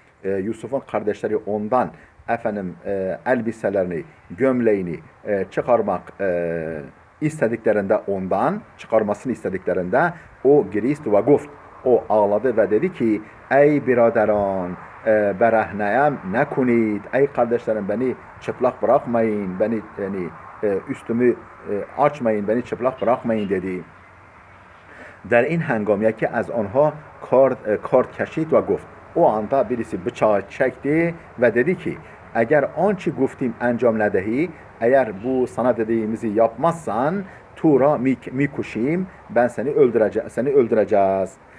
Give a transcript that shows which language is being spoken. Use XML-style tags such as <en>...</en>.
<tr>Yusuf'un kardeşleri ondan elbiselerini, gömleğini çıkarmak istediklerinde, ondan çıkarmasını istediklerinde o</tr> <fa>girist ve guft,</fa> <tr>o ağladı ve dedi ki:</tr> <fa>ey biraderan, berehneyem nekunid,</fa> <tr>ey kardeşlerim beni çıplak bırakmayın, beni yani üstümü açmayın, beni çıplak bırakmayın dedi.</tr> <fa>در این هنگام که از آنها کارد کشید و گفت.</fa> <tr>O anda birisi bıçağı çekti ve dedi ki:</tr> <fa>eğer ançı guftim enjam nedehi,</fa> <tr>eğer bu sana dediğimizi yapmazsan</tr> <fa>tura mikuşim,</fa> <tr>ben seni öldüreceğiz.</tr>